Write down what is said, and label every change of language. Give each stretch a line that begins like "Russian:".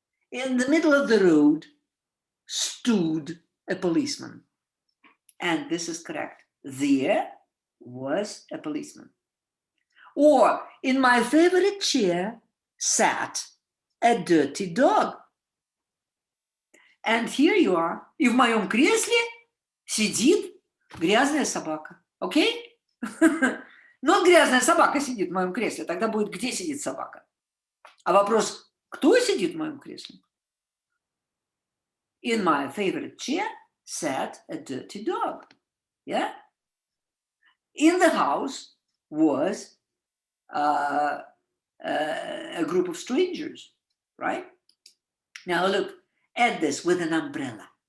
English: In the middle of the road stood a policeman. And this is correct. There was a policeman. Or in my favorite chair sat a dirty dog. And here you are.
Russian: И в моем кресле сидит грязная собака. Окей? Но грязная собака сидит в моем кресле. Тогда будет, где сидит собака? А вопрос, кто сидит в моем кресле?
English: In my favorite chair sat a dirty dog. Yeah? In the house was a group of strangers, right? Now look, add this with an umbrella.